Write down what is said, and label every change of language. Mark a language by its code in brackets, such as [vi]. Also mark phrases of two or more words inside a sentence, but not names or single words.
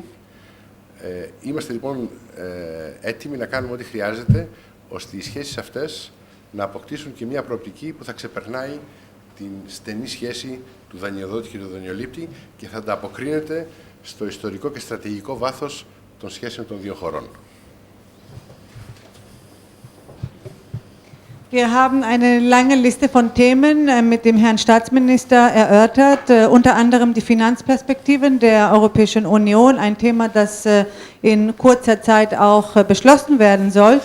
[el] Είμαστε λοιπόν έτοιμοι να κάνουμε ό,τι χρειάζεται ώστε οι σχέσεις αυτές να αποκτήσουν και μια προοπτική που θα ξεπερνάει την στενή σχέση του δανειοδότη και του δανειολήπτη και θα ανταποκρίνεται στο ιστορικό και στρατηγικό βάθος των σχέσεων των δύο χωρών. [de] Wir haben eine lange Liste von Themen mit dem Herrn Staatsminister erörtert, unter anderem die Finanzperspektiven der Europäischen Union, ein Thema, das in kurzer Zeit auch beschlossen werden soll.